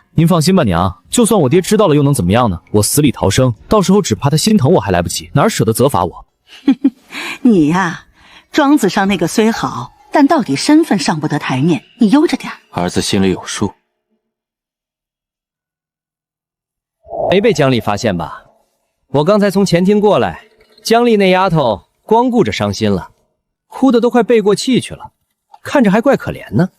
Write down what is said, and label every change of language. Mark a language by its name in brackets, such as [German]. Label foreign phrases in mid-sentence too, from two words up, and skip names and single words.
[Chinese] 您放心吧，娘，就算我爹知道了又能怎麼樣呢？我死裡逃生，到時候只怕他心疼我還來不及，哪捨得責罰我？你呀，莊子上那個雖好，但到底身份上不得台面，你悠着點。兒子心裡有數。沒被江麗發現吧？我剛才從前廳過來，江麗那丫頭光顧着傷心了，哭得都快背過氣去了，看着還怪可憐呢。